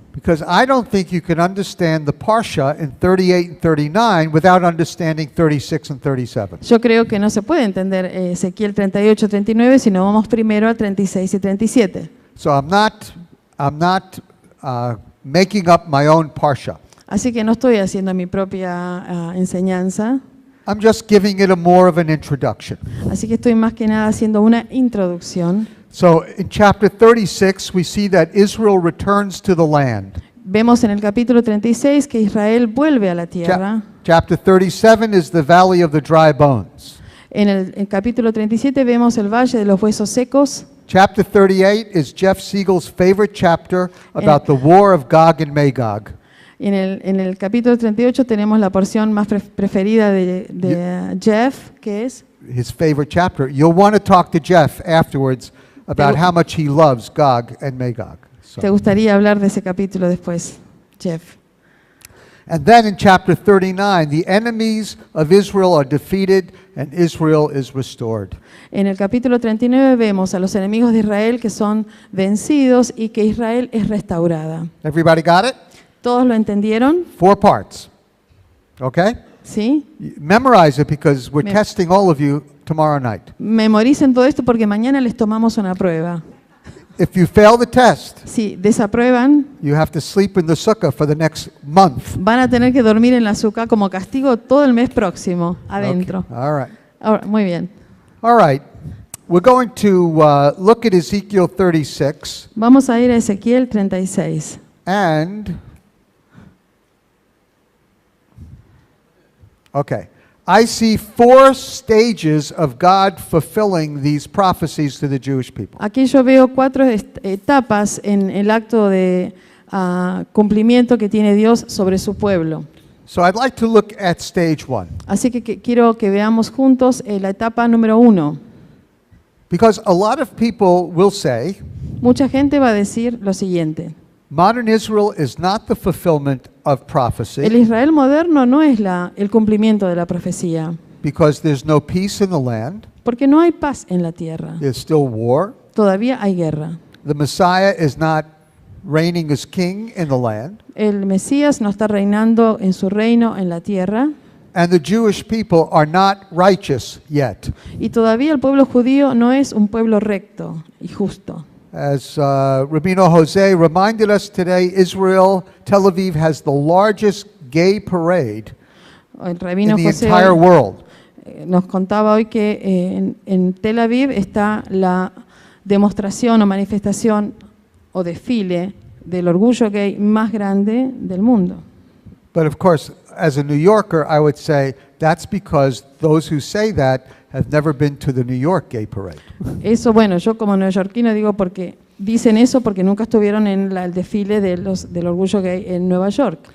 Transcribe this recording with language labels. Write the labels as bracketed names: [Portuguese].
[English] because I don't think you can understand the Parsha in 38 and 39 without understanding 36 and 37. [Spanish] Yo creo que no se puede entender Ezequiel 38, 39 si no vamos primero a 36 y 37. [English] So I'm not making up my own Parsha. [Spanish] Así que no estoy haciendo mi propia enseñanza, [English] I'm just giving it a more of an introduction. [Spanish] así que estoy más que nada haciendo una introducción. [English] So in chapter 36, we see that Israel returns to the land. [Spanish] Vemos en el capítulo 36 que Israel vuelve a la tierra. [English] Chapter 37 is the valley of the dry bones. [Spanish] En el capítulo 37 vemos el valle de los huesos secos. [English] Chapter 38 is Jeff Siegel's favorite chapter about the war of Gog and Magog. [Spanish] En el capítulo 38 tenemos la porción más preferida de Jeff, que es [English] his favorite chapter. You'll want to talk to Jeff afterwards about how much he loves Gog and Magog. So. [Spanish] ¿Te gustaría hablar de ese capítulo después, Jeff? [English] And then in chapter 39, the enemies of Israel are defeated and Israel is restored. [Spanish] En el capítulo 39 vemos a los enemigos de Israel que son vencidos y que Israel es restaurada. [English] Everybody got it? [Spanish] ¿Todos lo entendieron? [English] 4 parts. Okay? [Spanish] ¿Sí? [English] Memorize it because we're testing all of you tomorrow night. [Spanish] Memoricen todo esto porque mañana les tomamos una prueba. [English] If you fail the test, [Spanish] Si desaprueban, [English] you have to sleep in the sukkah for the next month. [Spanish] van a tener que dormir en la azúcar como castigo todo el mes próximo, adentro. [English] Okay. All right. [Spanish] Ahora, muy bien. [English] All right. We're going to look at Ezekiel 36 [Spanish] Vamos a ir a Ezequiel 36. [English] and okay. I see 4 stages of God fulfilling these prophecies to the Jewish people. [Spanish] Aquí yo veo 4 etapas en el acto de cumplimiento que tiene Dios sobre su pueblo. [English] So I'd like to look at stage 1. [Spanish] Así que quiero que veamos juntos la etapa número 1. [English] Because a lot of people will say, [Spanish] Mucha gente va a decir lo siguiente: [English] modern Israel is not the fulfillment of [Spanish] el [English] prophecy [Spanish] Israel moderno no es el cumplimiento de la profecía, [English] because there's no peace in the land. [Spanish] porque no hay paz en la tierra. [English] There's still war. [Spanish] Todavía hay guerra. [English] The Messiah is not reigning as king in the land. [Spanish] El Mesías no está reinando en su reino en la tierra. [English] And the Jewish people are not righteous yet. [Spanish] Y todavía el pueblo judío no es un pueblo recto y justo. [English] As Rabino Jose reminded us today, Israel, Tel Aviv has the largest gay parade [Spanish] El rabino [English] in the [Spanish] José [English] entire world. [Spanish] nos contaba hoy que en Tel Aviv está la demostración o manifestación o desfile del orgullo gay más grande del mundo. [English] But of course, as a New Yorker, I would say that's because those who say that have never been to the New York Gay Parade. [Spanish] Eso, bueno, yo como neoyorquino digo porque dicen eso porque nunca estuvieron en el desfile del orgullo gay en Nueva York.